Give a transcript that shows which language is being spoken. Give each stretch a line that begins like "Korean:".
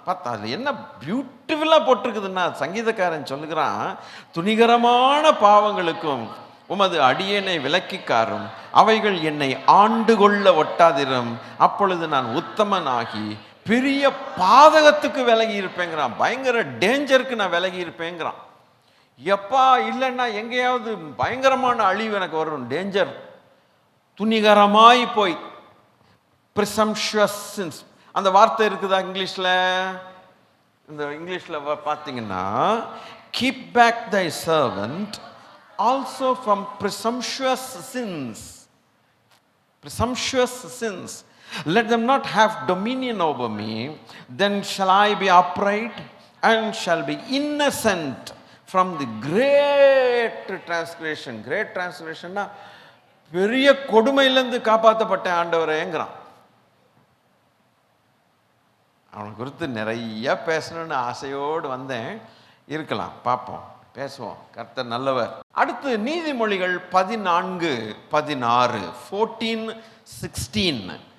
Tamil: அது என்ன பியூட்டிஃபுல்லா போட்டிருக்குதுன்னா, சங்கீதக்காரன் சொல்லுகிறான், துணிகரமான பாவங்களுக்கும் உமது அடியேனை விலக்கிக்காரும், அவைகள் என்னை ஆண்டு கொள்ள ஒட்டாதிரும், அப்பொழுது நான் உத்தமனாகி பெரிய பாதகத்துக்கு விலகி இருப்பேங்கிறான். பயங்கர டேஞ்சருக்கு நான் விலகி இருப்பேங்கிறான். எப்பா இல்லைன்னா எங்கேயாவது பயங்கரமான அழிவு எனக்கு வரும், டேஞ்சர். துணிகரமாய் போய்
English: presumptuous sins,
Tamil: அந்த வார்த்தை இருக்குதா இங்கிலீஷ்ல? இந்த இங்கிலீஷ்ல பார்த்தீங்கன்னா,
English: keep back thy servant also from presumptuous sins. Presumptuous sins. Let them not have dominion over me, then shall I be upright and shall be innocent from the great transgression. Great transgression
Tamil: na பெரிய கொடுமையிலிருந்து காப்பாற்றப்பட்ட ஆண்டவரேங்கிறான். அவனை குறித்து நிறைய பேசணும்னு ஆசையோடு வந்தேன். இருக்கலாம், பார்ப்போம், பேசுவோம். கர்த்தர் நல்லவர். அடுத்து நீதிமொழிகள் 14:16. 14:16.